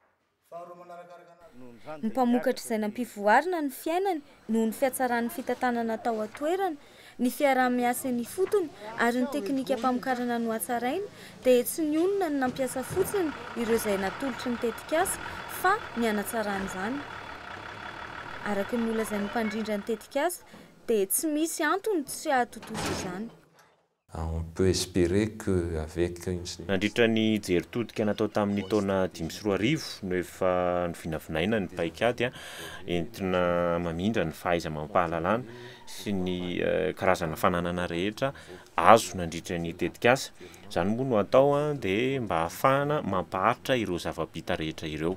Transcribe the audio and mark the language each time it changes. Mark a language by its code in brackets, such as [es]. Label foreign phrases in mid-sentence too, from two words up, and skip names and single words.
[mg] Ny mpamokatra izay nampivoarana ny fiainany noho ny fiatsaran'ny fitantanana tao an-toerana, ny fiaraha-miasa ny ifotony ary ny teknika famokarana no hatsaraina dia tsy ny olona no nampiasa fotsiny ireo izay natolotry ny tetikasa fa ny hanatsarana izany. Araka ny olazain'ny mpandrindra ny tetikasa dia tsy misy antony tsy ahatotosa izany. [fr] On peut espérer qu'avec [mg] nandritra ny jeritodika natao tamin'ny taona 2024 no efa novinavinaina ny paikady entina mamindra ny fahaiza mampahalalana sy ny karazana fananana rehetra azo nandritra ny tetikasa. Zany moa no atao dia mba ahafahana mampaharitra ireo zava-bita rehetra ireo.